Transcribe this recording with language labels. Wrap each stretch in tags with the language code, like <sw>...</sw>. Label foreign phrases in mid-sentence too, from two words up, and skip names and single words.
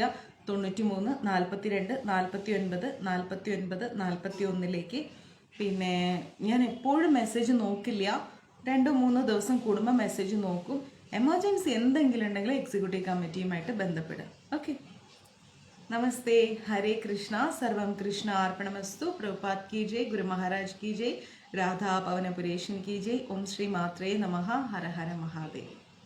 <ml>93 42 49 49 41. പിന്നെ ഞാൻ എപ്പോഴും മെസ്സേജ് നോക്കില്ല, 2-3 ദിവസം കൂടുമ്പോൾ മെസ്സേജ് നോക്കും. എമർജൻസി എന്തെങ്കിലും ഉണ്ടെങ്കിൽ</ml> <en>executive committee-യുമായിട്ട്</en> <ml>ബന്ധപ്പെടുക. ഓക്കെ, നമസ്തേ, ഹരേ കൃഷ്ണ,</ml> <sa>സർവം കൃഷ്ണ അർപ്പണമസ്തു.</sa> <hi>പ്രഭുപാദ് की जय, गुरु महाराज की जय, राधा पवन पुरेशन की जय.</hi> <sa>ओम श्री मात्रे नमः.</sa> <hi>हर हर महादेव.</hi>